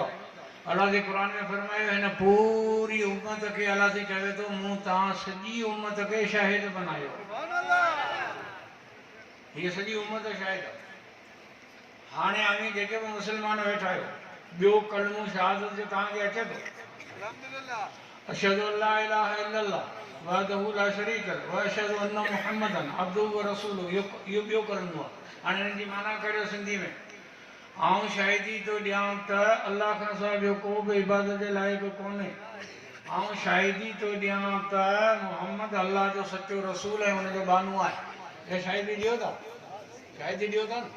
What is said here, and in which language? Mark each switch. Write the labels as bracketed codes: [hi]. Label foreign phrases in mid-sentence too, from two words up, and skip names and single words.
[sd] अल्लाह जे क़ुरान में फरमायो, हिन पूरी उम्मत खे अल्लाह से चवे थो, मूं तव्हां सॼी उम्मत खे शाहिद बनायो। हीअ सॼी उम्मत शाहिद आहे। हाणे आमी जेके बि मुस्लमान वेठा आहियो, ॿियो कलमो शहादत जो तव्हांखे अचे थो? [ar] أشهد أن لا إله إلا الله وحده لا شريك له وأشهد أن محمدا عبده ورسوله, [sd] इहो ॿियो कलमो आहे। हाणे हिन जी माना करियो सिंधी में। आऊं शाहिदी थो ॾियां त अल्लाह खां सवाइ ॿियो को बि इबादत जे लाइक़ु कोन्हे। आऊं शाहिदी थो ॾियां त मुहम्मद अल्लाह जो सचो रसूल ऐं हुनजो बानू आहे। हे शाहिदी ॾियो था? शाहिदी ॾियो था न?